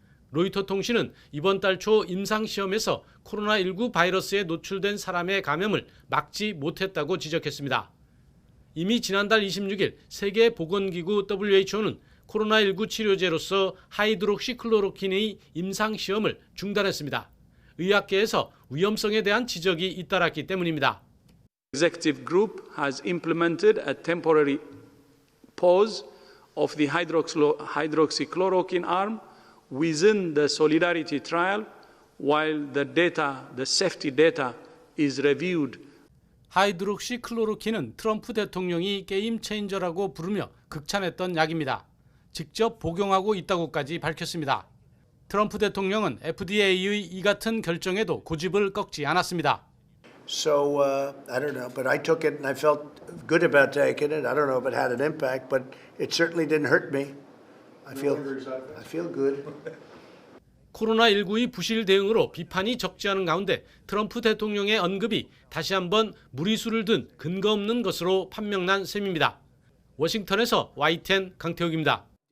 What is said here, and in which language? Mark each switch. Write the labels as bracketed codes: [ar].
[ko] 로이터 통신은 이번 달 초 임상시험에서 코로나19 바이러스에 노출된 사람의 감염을 막지 못했다고 지적했습니다. 이미 지난달 26일 세계보건기구 WHO는 코로나19 치료제로서 하이드록시클로로킨의 임상시험을 중단했습니다. 의학계에서 위험성에 대한 지적이 잇따랐기 때문입니다. [en] Executive group has implemented a temporary pause of the hydroxychloroquine arm within the Solidarity trial while the safety data is reviewed. [ko] 하이드록시클로로킨은 트럼프 대통령이 게임 체인저라고 부르며 극찬했던 약입니다. 직접 복용하고 있다고까지 밝혔습니다. 트럼프 대통령은 FDA의 이 같은 결정에도 고집을 꺾지 않았습니다. [en] So I don't know, but I took it and I felt good about taking it. I don't know if it had an impact, but it certainly didn't hurt me. I feel good. [ko] 코로나19의 부실 대응으로 비판이 적지 않은 가운데 트럼프 대통령의 언급이 다시 한번 무리수를 둔 근거 없는 것으로 판명난 셈입니다. 워싱턴에서 YTN 강태욱입니다.